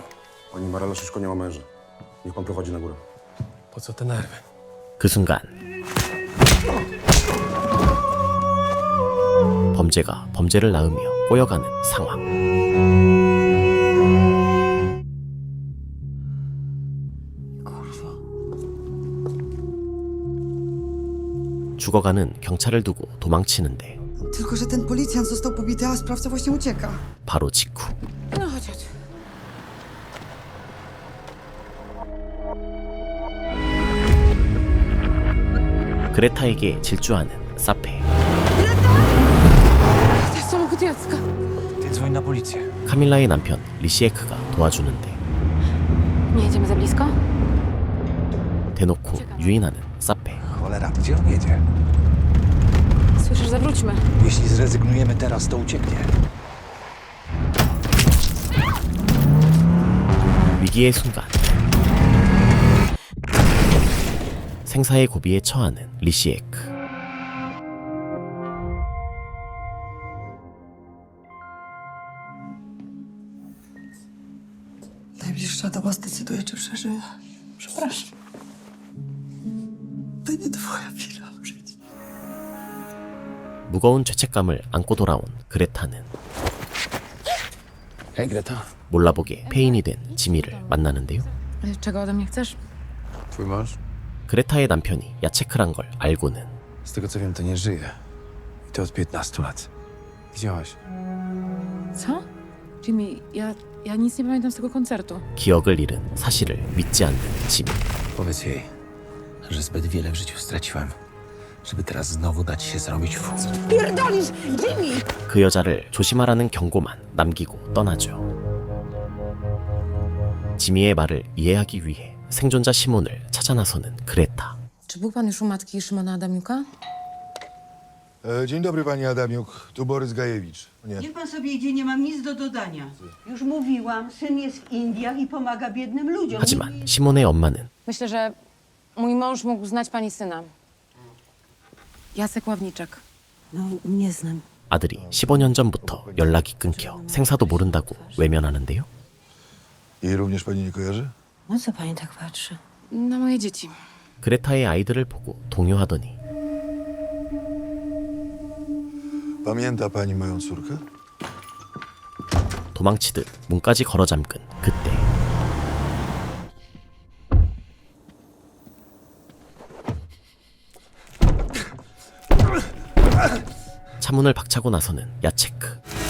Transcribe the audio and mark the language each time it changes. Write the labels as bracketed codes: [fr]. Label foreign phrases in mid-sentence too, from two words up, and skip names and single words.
[pl] Pani Marela Szyszko nie ma męża. Niech pan prowadzi na górę. Po co te nerwy? [ko] 그 순간 범죄가 범죄를 낳으며 꼬여가는 상황. 죽어가는 경찰을 두고 도망치는데 [pl] Tylko, że ten policjant został pobity, a sprawca właśnie ucieka. [ko] 바로 직후 [pl] No chodź, chodź. [ko] 그레타에게 질주하는 사페. [pl] To jest samochód Jacka. Ty dzwoń na policję. [ko] 카밀라의 남편 리시에크가 도와주는데 [pl] Nie jedziemy za blisko? [ko] 대놓고 유인하는 사페. [pl] Cholera, gdzie on jedzie? Słyszysz, zawróćmy. Jeśli zrezygnujemy teraz, to ucieknie. [ko] 위기의 순간 생사의 고비에 처하는 리시에크. [pl] Najbliższa doba zdecyduje, czy przeżyje. Przepraszam. To nie twoja wina w życiu. [ko] 무거운 죄책감을 안고 돌아온 그레타는 [pl] Hej, Greta. [ko] 몰라보게 폐인이 된 지미를 만나는데요. [pl] Czego ode mnie chcesz? Twój mąż? [ko] 그레타의 남편이 야체크란 걸 알고는 [pl] Z tego co wiem, to nie żyje. I to od 15 lat. Widziałaś? Co? Jimmy, ja nic nie pamiętam z tego koncertu. [ko] 기억을 잃은 사실을 믿지 않는 지미. [pl] Powiedz jej, że zbyt wiele w życiu straciłem, żeby teraz znowu dać się zrobić w Pierdolisz! Jimmy! [ko] 그 여자를 조심하라는 경고만 남기고 떠나죠. 지미의 말을 이해하기 위해 생존자 시몬을 찾아 나서는 그레타. [pl] Czy był pan już u matki Szymona Adamiuka? Dzień dobry, pani Adamiuk. Tu Borys Gajewicz. Nie. Niech pan sobie idzie, nie mam nic do dodania. Już mówiłam, syn jest w Indiach i pomaga biednym ludziom. [ko] 하지만 시몬의 엄마는 [pl] Myślę, że mój mąż mógł znać pani syna. Jacek Ławniczek. No, nie znam. [ko] 아들이 15년 전부터 연락이 끊겨 생사도 모른다고 외면하는데요. [pl] Jej również pani nie kojarzy? No co pani tak patrzy? Na moje dzieci. [ko] 그레타의 아이들을 보고 동요하더니 [pl] Pamięta pani moją córkę? [ko] 도망치듯 문까지 걸어 잠근 그때 차문을 박차고 나서는 야체크.